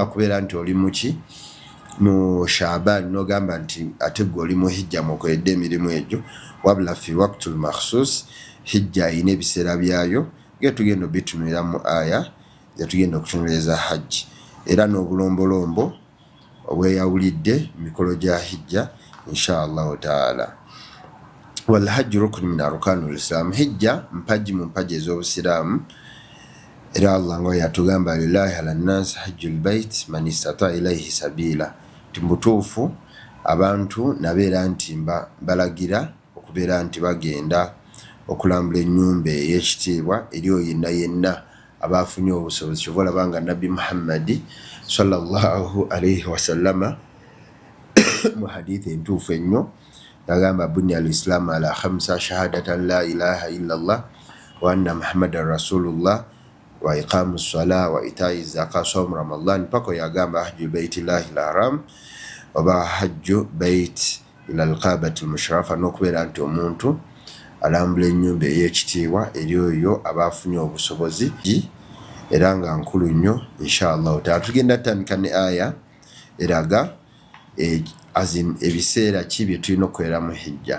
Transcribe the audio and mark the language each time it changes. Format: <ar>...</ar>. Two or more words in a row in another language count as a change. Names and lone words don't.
<lg>Sobola kubeera nti oli muki mu Shaaban n'ogamba nti ate gwe oli mu hijja mukoledde emirimu egyo, wabula</lg> <ar>في وقت مخصوص</ar> <lg>hijja ayina ebiseera byayo getugenda obitunulira mu aya yatugenda okutunuliza hajji era n'obulombolombo obweyawulidde mikolo gya hijja</lg> <ar>إن شاء الله تعالى. والحج ركن من أركان الإسلام,</ar> <lg>hijja mpaji mu mpaji ez'obusiraamu era Allah ngo yatugamba</lg> <ar>لله على الناس حج البيت من استطاع إليه سبيلا,</ar> <lg>timbutuufu abantu nabeera nti balagira okubeera nti bagenda okulambula ennyumba ey'ekitiibwa eri oyo yenna abafunye obusobozi. Kyova olabanga Nabbi Muhammadi</lg> <ar>صلى الله عليه وسلم</ar> <lg>mu hadithi entuufu ennyo yagamba</lg> <ar>بني الإسلام على خمس شهادة لا إله إلا الله وأن محمدا رسول الله وإقام الصلاة وإيتاء الزكاة صوم رمضان</ar> <lg>pako yagamba</lg> <ar>حج بيت الله الحرام oba حج البيت إلى الكعبة المشرفة,</ar> <lg>n'okubeera nti omuntu alambula ennyumba ey'ekitiibwa eri oyo abafunye obusobozi era nga nkulu nnyo</lg> <ar>إن شاء الله تعالى.</ar> <lg>Tugenda tutandika ne aya eraga ebiseera ki bye tulina okukolera mu hijja.</lg>